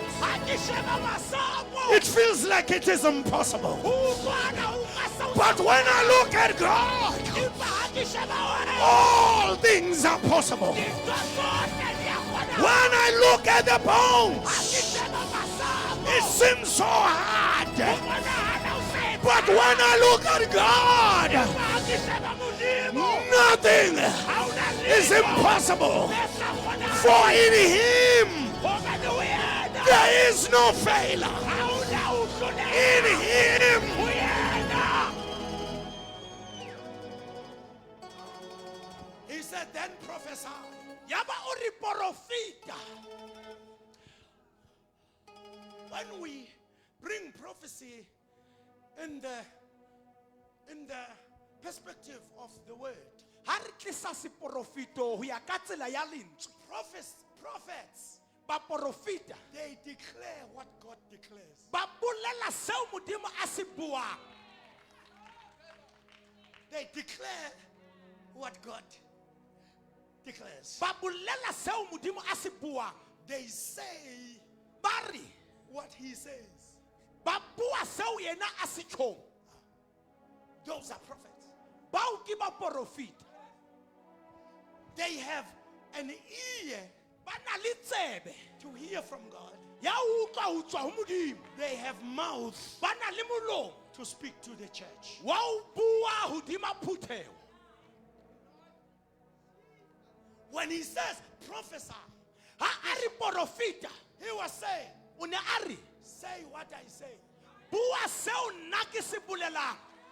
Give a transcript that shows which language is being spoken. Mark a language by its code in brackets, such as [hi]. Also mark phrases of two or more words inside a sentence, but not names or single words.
[st] ha ke sheba masapo. [en] it feels like it is impossible. [st] O bona o masa. [en] But when I look at God, [st] Empa ha ke sheba wena. [en] all things are possible. When I look at the bones, it seems so hard. But when I look at God, nothing is impossible. For in Him, there is no failure. In Him, He said, then prophesy. [st] Yaba o re profita. [en] When we bring prophecy in the perspective of the word, [st] Ha re tlisa seprofito ho ya ka tsela ya lentswe. [en] prophets, [st] Ba profita. [en] they declare what God declares. [st] Ba bolela seo modimo a se buang. [en] They declare what God declares. [st] Ba bolela seo modimo a se buang. [en] They say [st] Ba re [en] what He says. [st] ba bua seo yena a se tjhong. [en] Those are prophets. [st] Bao ke ba profita. [en] They have an ear [st] Ba na le tsebe [en] to hear from God. [st] ya utlwa ho tswa ho modimo. [en] They have mouth [st] Ba na le molomo [en] to speak to the church. [st] wa ho bua hodima phuthego. [en] When He says prophesy, [st] Ha a re profita, [en] He was saying, [st] o ne a re [en] say what I say. [st] bua seo nna ke se bolelang.